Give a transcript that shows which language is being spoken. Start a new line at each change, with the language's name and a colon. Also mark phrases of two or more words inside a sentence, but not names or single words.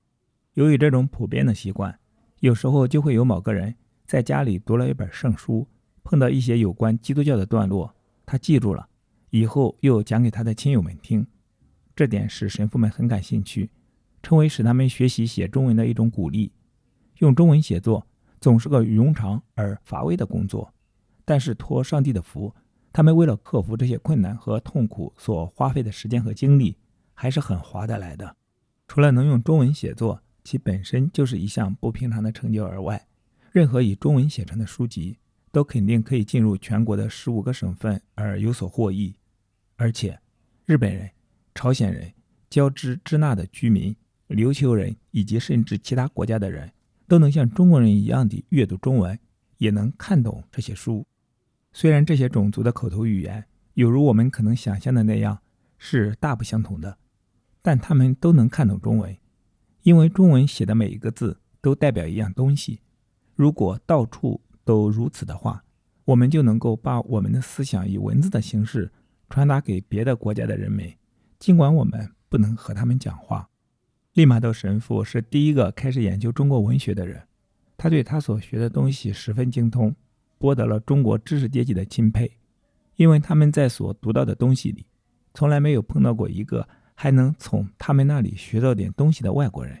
Chinese: 由於這種普遍的習慣，有時候就會有某個人在家裡讀了一本聖書，碰到一些有關基督教的段落，他記住了，以後又講給他的親友們聽。這點使神父們很感興趣，成為使他們學習寫中文的一種鼓勵。用中文寫作總是個冗長而乏味的工作，但是托上帝的福，他們為了克服這些困難和痛苦所花費的時間和精力還是很划得來的。除了能用中文寫作，其本身就是一項不平常的成就而外，任何以中文寫成的書籍都肯定可以進入全國的15個省份而有所獲益。而且日本人、朝鮮人、交織支那的居民、琉球人以及甚至其他國家的人都能像中國人一樣的閱讀中文，也能看懂這些書。雖然這些種族的口頭語言有如我們可能想象的那樣是大不相同的，但他們都能看懂中文，因為中文寫的每一個字都代表一樣東西。如果到處都如此的話，我們就能夠把我們的思想以文字的形式傳達給別的國家的人們，儘管我們不能和他們講話。利瑪竇神父是第一個開始研究中國文學的人，他對他所學的東西十分精通，博得了中國知識階級的欽佩，因為他們在所讀到的東西裡，從來沒有碰到過一個還能從他們那裡學到點東西的外國人。